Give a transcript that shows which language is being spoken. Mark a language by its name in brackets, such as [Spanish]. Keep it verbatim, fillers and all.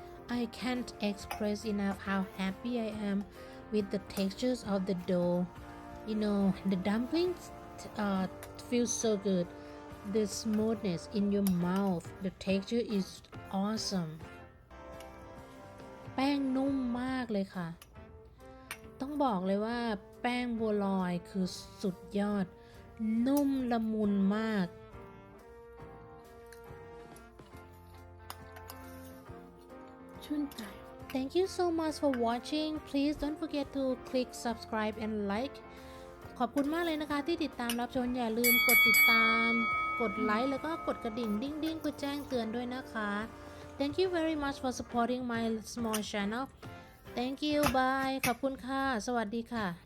[English] I can't express enough how happy I am with the textures of the dough. You know, the dumplings uh, feel so good. The smoothness in your mouth, the texture is awesome. [Thai] แป้งนุ่มมากเลยค่ะ ต้องบอกเลยว่าแป้งบัวลอยคือสุดยอด นุ่มละมุนมาก ชื่นใจ [English] Thank you so much for watching. Please don't forget to click subscribe and like. [Thai] ขอบคุณมากเลยนะคะที่ติดตามรับชมอย่าลืมกดติดตาม กดไลค์แล้วก็กดกระดิ่งดิ้งดิ้งเพื่อแจ้งเตือนด้วยนะคะ [English] Thank you very much for supporting my small channel. Thank you. Bye. [Thai] ขอบคุณค่ะ สวัสดีค่ะ